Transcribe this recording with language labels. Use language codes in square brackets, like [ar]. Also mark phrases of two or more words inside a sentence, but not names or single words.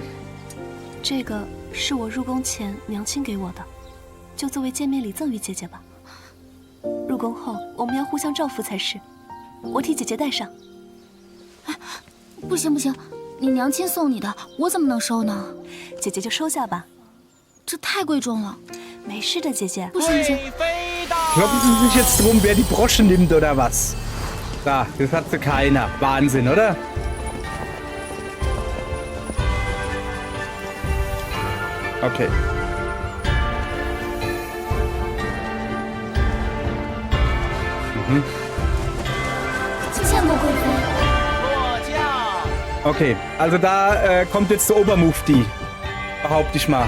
[zh] 这个是我入宫前娘亲给我的，就作为见面礼赠予姐姐吧。入宫后我们要互相照拂才是，我替姐姐带上。不行不行，你娘亲送你的，我怎么能收呢？姐姐就收下吧，这太贵重了。没事的，姐姐。不行不行。 [de] Kloppen Sie sich jetzt drum, wer die Brosche nimmt oder was? Da, das hat sie keiner. Wahnsinn, oder? Okay. Okay, also da kommt jetzt der Obermufti, behaupte ich mal.